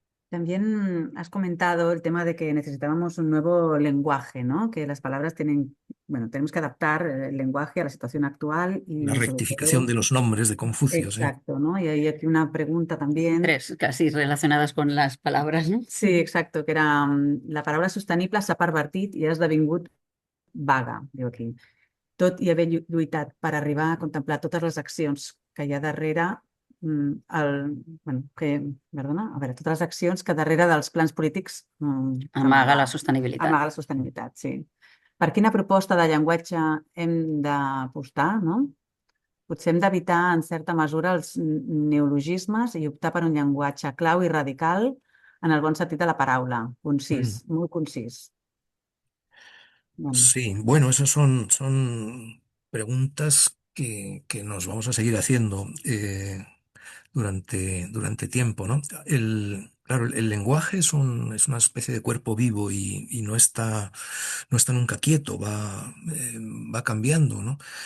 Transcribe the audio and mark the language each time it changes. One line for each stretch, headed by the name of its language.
Spanish: También has comentado el tema de que necesitábamos un nuevo lenguaje, ¿no? Que las palabras tienen, bueno, tenemos que adaptar el lenguaje a la situación actual La y sobre rectificación todo, de los nombres de Confucio, sí. exacto, ¿no? Y hay aquí una pregunta también.
Catalan: Tres, casi relacionades con les paraules, no? Sí, exacto, que era la paraula sostenible s'ha pervertit i ha esdevingut vaga, diu aquí. Tot i haver lluitat per arribar a contemplar totes les accions que hi ha darrere, bueno, perdona, a veure, totes les accions que darrere dels plans polítics Amaga la sostenibilitat. amaga la sostenibilitat, sí. Per quina proposta de llenguatge hem d'apostar, no? Potser hem d'evitar, en certa mesura, els neologismes i optar per un llenguatge clau i radical en el bon sentit de la paraula. Mm. Concís, molt concís. Bueno,
Spanish: Sí, bueno, esas son preguntas que nos vamos a seguir haciendo durante tiempo, ¿no? Claro, el lenguaje es una especie de cuerpo vivo y no está nunca quieto, va cambiando, ¿no?